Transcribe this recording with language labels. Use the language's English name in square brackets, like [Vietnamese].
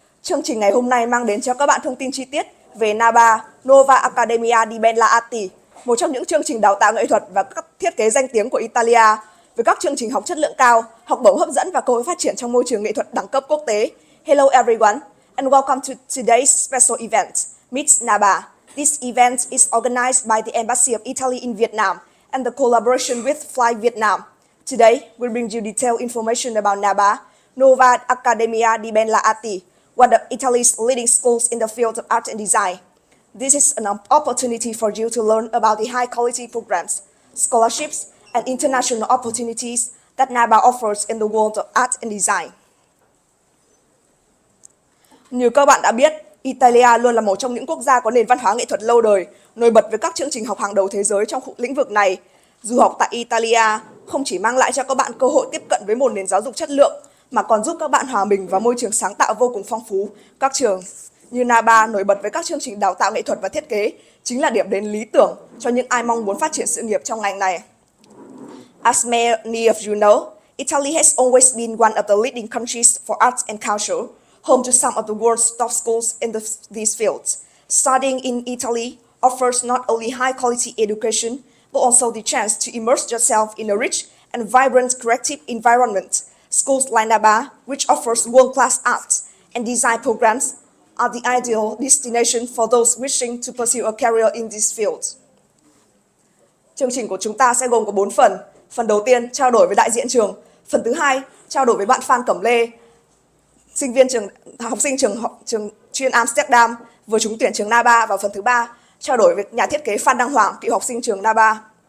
[Vietnamese] Chương trình ngày hôm nay mang đến cho các bạn thông tin chi tiết về Naba, Nuova Accademia di Belle Arti, một trong những chương trình đào tạo nghệ thuật và các thiết kế danh tiếng của Italia, với các chương trình học chất lượng cao, học bổng hấp dẫn và cơ hội phát triển trong môi trường nghệ thuật đẳng cấp quốc tế. [English] Hello everyone and welcome to today's special event, Meet Naba. This event is organized by the Embassy of Italy in Vietnam and the collaboration with Fly Vietnam. Today, we'll bring you detailed information about Naba, Nuova Accademia di Belle Arti, one of Italy's leading schools in the field of art and design. This is an opportunity for you to learn about the high-quality programs, scholarships, and international opportunities that Naba offers in the world of art and design. [Vietnamese] Như các bạn đã biết, Italia luôn là một trong những quốc gia có nền văn hóa nghệ thuật lâu đời, nổi bật với các chương trình học hàng đầu thế giới trong lĩnh vực này. Du học tại Italia không chỉ mang lại cho các bạn cơ hội tiếp cận với một nền giáo dục chất lượng, mà còn giúp các bạn hòa mình vào môi trường sáng tạo vô cùng phong phú. Các trường như Naba nổi bật với các chương trình đào tạo nghệ thuật và thiết kế, chính là điểm đến lý tưởng cho những ai mong muốn phát triển sự nghiệp trong ngành này. [English] As many of you know, Italy has always been one of the leading countries for arts and culture, home to some of the world's top schools in these fields. Studying in Italy offers not only high-quality education, but also the chance to immerse yourself in a rich and vibrant creative environment. Schools like Naba, which offers world-class art and design programs, are the ideal destination for those wishing to pursue a career in this field. [Vietnamese] Chương trình của chúng ta sẽ gồm có 4 phần. Phần đầu tiên, trao đổi với đại diện trường. Phần thứ hai, trao đổi với bạn Phan Cẩm Lê, học sinh trường chuyên Amsterdam vừa trúng tuyển trường Naba. Và phần thứ ba, trao đổi với nhà thiết kế Phan Đăng Hoàng, cựu học sinh trường Naba.